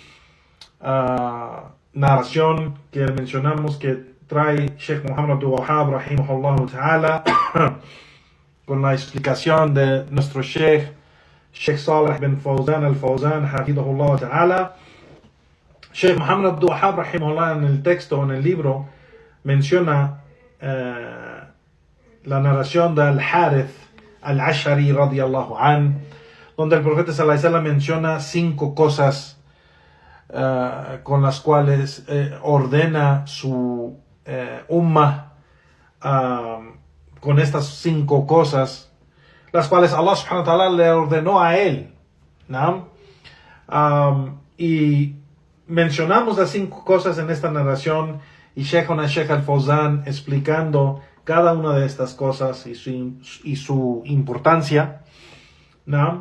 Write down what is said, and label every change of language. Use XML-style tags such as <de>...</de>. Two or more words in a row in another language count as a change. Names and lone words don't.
<es>narración que mencionamos, que trae Sheikh Muhammad Abdul Wahhab</es> <ar>رحمه الله تعالى</ar> <es>con la explicación de nuestro Sheikh Salih bin Fawzan al-Fawzan</es> <ar>حفظه الله تعالى.</ar> <es>Sheikh Muhammad Abdul Wahhab rahimahullah, en el texto, en el libro, menciona la narración del Harith al-Ash'ari</es> <ar>رضي الله عن,</ar> <es>donde el profeta</es> <ar>صلى الله عليه وسلم</ar> <es>menciona 5 cosas con las cuales ordena su ummah, con estas 5 cosas, las cuales</es> <ar>الله سبحانه وتعالى</ar> <es>le ordenó a él, ¿no? Y mencionamos las 5 cosas en esta narración, y Sheikh al-Fawzan explicando cada una de estas cosas y su importancia, ¿no?</es>